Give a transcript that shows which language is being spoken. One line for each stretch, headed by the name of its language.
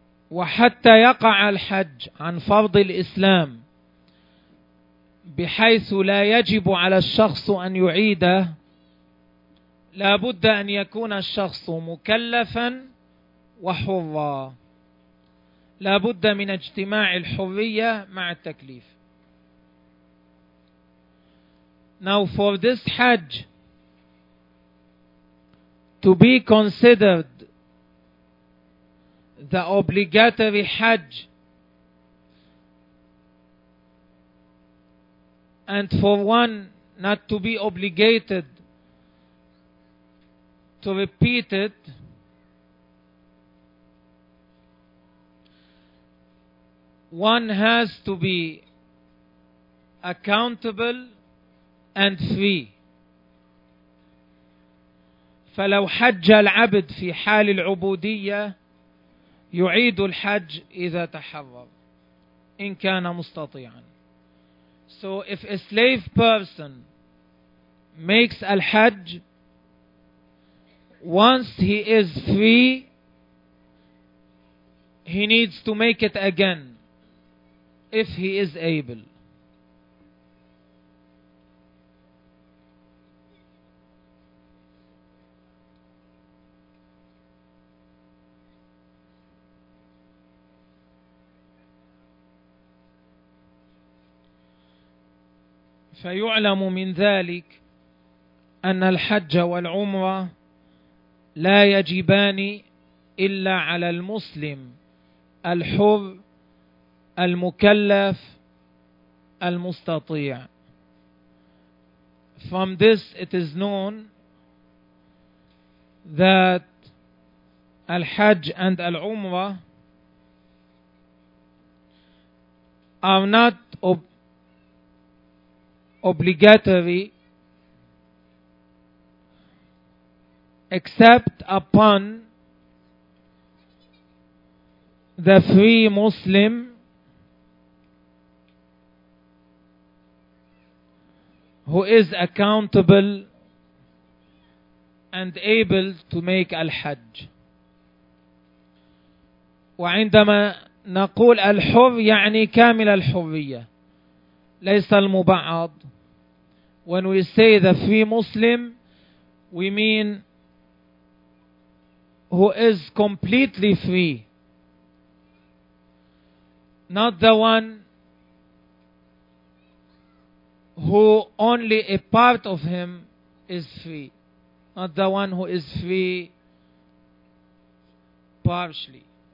Arabic: وحتى يقع الحج عن فرض الإسلام بحيث لا يجب على الشخص أن يعيده، لا بد أن يكون الشخص مكلفا وحرا، لا بد من اجتماع الحرية مع التكليف.
English: Now for this Hajj to be considered the obligatory Hajj and for one not to be obligated to repeat it, one has to be accountable and free.
Arabic: فلو حج العبد في حال العبودية يعيد الحج إذا تحرر إن كان مستطيعا.
English: So if a slave person makes al-hajj once he is free, he needs to make it again if he is able.
Arabic: فيعلم من ذلك أن الحج والعمرة لا يجبان إلا على المسلم الحر المكلف المستطيع.
English: From this it is known that الحج and العمرة are not obligatory except upon the free Muslim who is accountable and able to make al-hajj.
Arabic: وعندما نقول الحر يعني كامل الحرية ليس المبعض.
English: When we say the free Muslim, we mean who is completely free, not the one who only a part of him is free, not the one who is free partially.